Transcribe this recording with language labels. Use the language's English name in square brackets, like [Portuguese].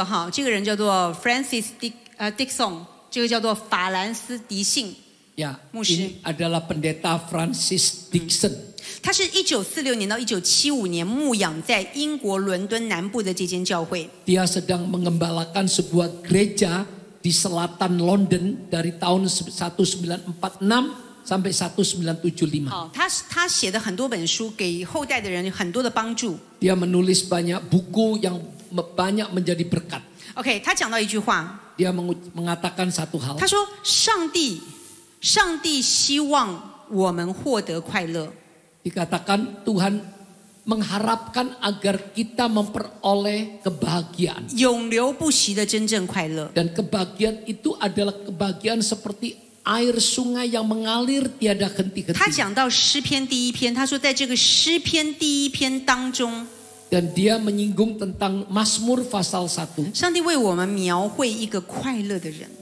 [Chinese] 这个人叫做 Francis Dixon， 这个叫做法兰斯迪信 [Indonesian] Ya, [Chinese] 牧师。 [Indonesian] ini adalah pendeta Francis Dixon. [Chinese] 他是1946年到1975年牧养在英国伦敦南部的这间教会。 [Indonesian] Dia sedang mengembalakan sebuah gereja di selatan London dari tahun 1946 sampai 1975. [Chinese] 好，他写的很多本书，给后代的人有很多的帮助。 [Indonesian] Dia menulis banyak buku yang banyak menjadi berkat. [Chinese] OK， 他讲到一句话， [Indonesian] Dia mengatakan satu hal. [Chinese] 他说：“上帝希望我们获得快乐。” [Indonesian] Dikatakan Tuhan mengharapkan agar kita memperoleh kebahagiaan. [Chinese] 永流不息的真正快乐。 [Indonesian] Dan kebahagiaan itu adalah kebahagiaan seperti air sungai yang mengalir tiada [Chinese] 他 [Indonesian] henti-henti. [Chinese] 讲到诗篇第1篇，他说在这个诗篇第1篇当中， [Indonesian] Dan dia menyinggung tentang Mazmur pasal 1. [Chinese] 上帝为我们描绘一个快乐的人。